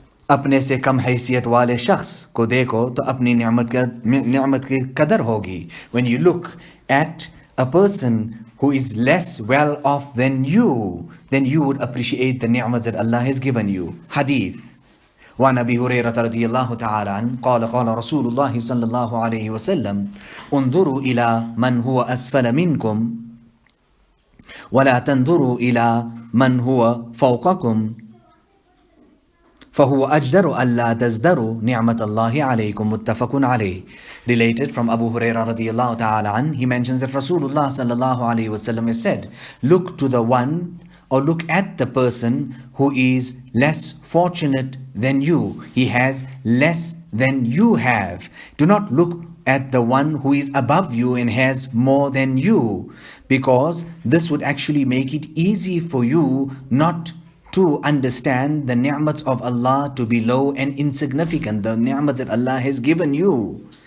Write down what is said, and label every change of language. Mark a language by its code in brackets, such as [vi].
[hi] अपने से कम हैसियत वाले शख्स को देखो तो अपनी नियामत की कदर होगी. [en] When you look at a person who is less well off than you, then you would appreciate the ni'mat that Allah has given you. Hadith. [ar] وعن أبي هريرة رضي الله تعالى عنه قال قال رسول الله صلى الله عليه وسلم انظروا إلى من هو أسفل منكم ولا تنظروا إلى من هو فوقكم فهو أجدر ألا تزدروا نعمة الله عليكم متفق عليه. [en] Related from Abu Hurairah radiallahu ta'ala an, he mentions that Rasulullah sallallahu alayhi wasallam has said, look to the one or look at the person who is less fortunate than you. He has less than you have. Do not look at the one who is above you and has more than you, because this would actually make it easy for you not to understand the ni'mats of Allah to be low and insignificant, the ni'mats that Allah has given you.